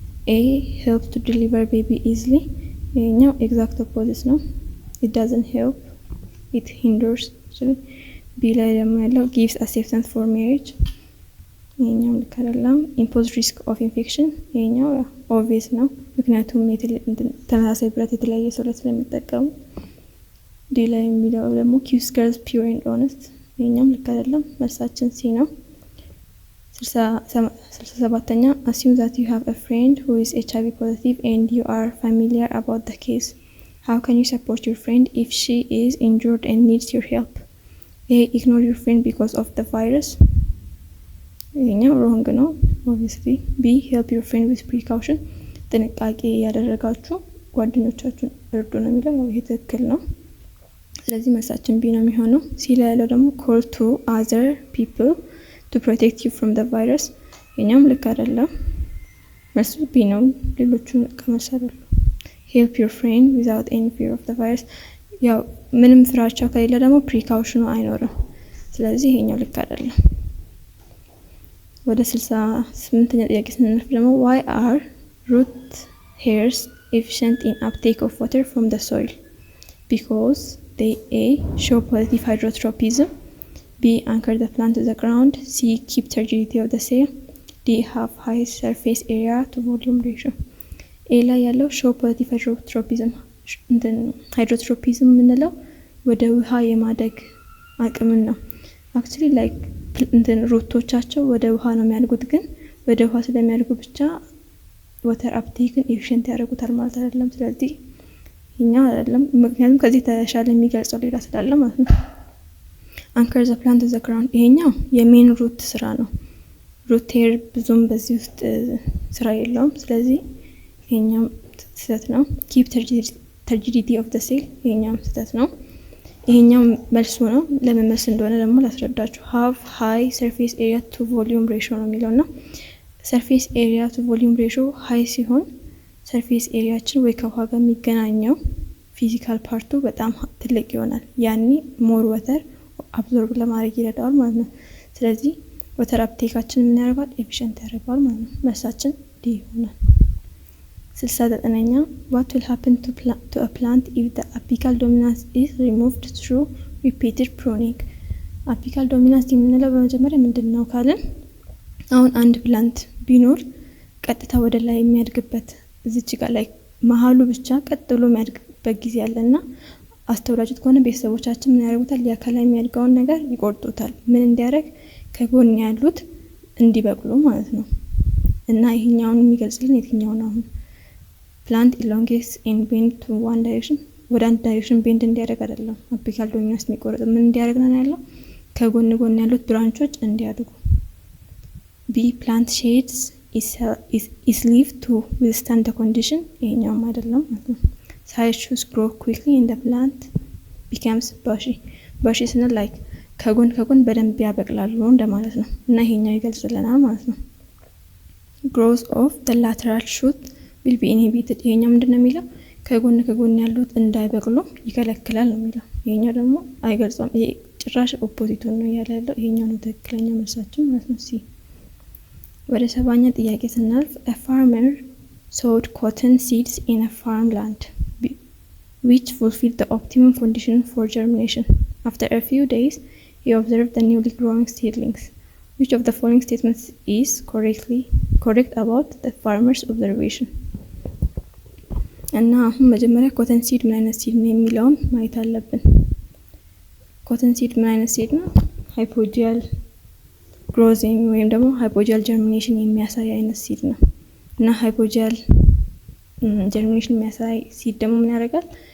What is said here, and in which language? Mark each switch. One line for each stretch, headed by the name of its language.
English: A helps to deliver baby easily ይሄኛው ኤግዛክት ኦፖዚት ነው። it doesn't help, it hinders actually። B ላይ ደግሞ ያለው gives acceptance for marriage ይሄኛው ልክ አይደለም። impose risk of infection ይሄኛው ኦብቪየስ ነው፣
Amharic: ምክንያቱም ተመሳሳይ ብረት የተለያየ ሰው ላይ ስለሚጠቀሙ።
English: D ላይ የሚለው ደግሞ keeps girls pure and honest
Amharic: ይሄኛው ልክ አይደለም፣ መልሳችን C ነው።
English: 67ኛ assume that you have a friend who is HIV positive and you are familiar about the case. How can you support your friend if she is injured and needs your help? A. Ignore your friend because of the virus. ይሄኛው wrong ነው obviously. B. Help your friend with precaution.
Amharic: ጥንቃቄ ያደረጋችሁ ጓደኞቻችሁን እርዱ ነው የሚለው፣ ይሄ ትክክል ነው። ስለዚህ መልሳችን B ነው የሚሆነው። C ላይ ያለው ደግሞ
English: call to other people to protect you from the virus
Amharic: ይሄኛው ልክ አይደለም፣ መልሱ B ነው። ሌሎቹን ከመሰረሉ
English: help your friend without any fear of the virus
Amharic: ያው ምንም ፍራቻ ከሌለ ደግሞ ፕሪካውሽኑ አይኖርም፣ ስለዚህ ይሄኛው ልክ አይደለም። ወደ 68ኛ ጥያቄ ስንነፍ ደግሞ
English: why are root hairs efficient in uptake of water from the soil? Because they A. show positive hydrotropism, B. anchor the plant to the ground, C. keep turgidity of the soil, D. have high surface area to volume ratio.
Amharic: A ላይ ያለው
English: show positive hydrotropism
Amharic: hydrotropism የምንለው ወደ ውሃ የማደግ አቅምን ነው። actually like ሩቶቻቸው ወደ ውሃ ነው የሚያድጉት፣ ግን ወደ ውሃ ስለሚያድጉ ብቻ water uptake efficient ያደርጉታል ማለት አይደለም። ስለዚህ ይሄኛው አይደለም፣ ምክንያቱም ከዚህ ተሻለ የሚገልጸው ሌላ ስላለ ማለት ነው።
English: anchor the plant to the ground
Amharic: ይሄኛው የሜን ሩት ስራ ነው። ሩት ሄር ብዙም በዚህ ውስጥ ስራ የለውም፣ ስለዚህ ይሄኛው ስህተት ነው። keep turgidity of the soil ይሄኛው ስህተት ነው። ይሄኛው መልሱ ነው። ለምን መልስ እንደሆነ ደግሞ ላስረዳችሁ።
English: have high surface area to volume ratio
Amharic: ነው የሚለውና surface area to volume ratio high ሲሆን surface ኤሪያችን ወይ ከውሃ ጋር የሚገናኘው ፊዚካል ፓርቱ በጣም ትልቅ ይሆናል። ያኔ ሞር ወተር አብዞርብ ለማድረግ ይረዳዋል ማለት ነው። ስለዚህ ወተር አፕቴካችን ምን ያደርጋል? ኤፊሽንት ያደርጋል ማለት ነው። መልሳችን ዲ ይሆናል። 69ኛ
English: what will happen to a plant if the apical dominance is removed through repeated pruning?
Amharic: apical dominance የምንለው በመጀመሪያ ምንድነው ካልን፣ አሁን አንድ ፕላንት ቢኖር ቀጥታ ወደ ላይ የሚያድግበት እዚች ጋር ላይ መሃሉ ብቻ ቀጥ ብሎ የሚያድግበት ጊዜ አለና አስተውላችሁት ከሆነ ቤተሰቦቻችን ምን ያደርጉታል? ያ ከላይ የሚያድገውን ነገር ይቆርጡታል። ምን እንዲያደርግ? ከጎን ያሉት እንዲበቅሉ ማለት ነው። እና ይሄኛውን የሚገልጽልን የትኛው ነው? አሁን
English: plant elongates and bend to one direction
Amharic: ወደ አንድ ዳይሬክሽን ቤንድ እንዲያደርግ አይደለም። አፒካል ዶሚናንስ የሚቆርጥ ምን እንዲያደርግ ነው ያለው? ከጎን ያሉት ብራንቾች እንዲያድጉ። B.
English: plant shades is leaf to withstand the condition ይሄኛውም አይደለም ማለት ነው። side shoots grow quickly and the plant becomes bushy.
Amharic: bushy ስንል like ከጎን በደንብ ያበቅላሉ እንደማለት ነው። እና ይሄኛው ይገልጽልናል ማለት ነው።
English: growth of the lateral shoot will be inhibited
Amharic: ይሄኛው ምንድነው የሚለው? ከጎን ያሉት እንዳይበቅሉ ይከለክላል ነው የሚለው። ይሄኛው ደግሞ አይገልጽም። ይሄ ጭራሽ ኦፖዚቱን ነው ያለው። ይሄኛው ነው ትክክለኛ መልሳችን ማለት ነው። ሲ ወደ 7ኛ ጥያቄ ስናልፍ
English: a farmer sowed cotton seeds in a farmland which fulfilled the optimum condition for germination. After a few days, he observed the newly growing seedlings. Which of the following statements is correct about the farmer's observation?
Amharic: እና አሁን መጀመሪያ ኮተን ሲድ ምን አይነት ሲድ ነው የሚለውን ማየት አለብን። ኮተን ሲድ ምን አይነት ሲድ ነው? ሃይፖጂያል ግሮዚንግ ወይም ደግሞ ሃይፖጂያል ጀርሚኔሽን የሚያሳይ አይነት ሲድ ነው። እና ሃይፖጂያል ጀርሚኔሽን የሚያሳይ ሲድ ደግሞ ምን ያደርጋል?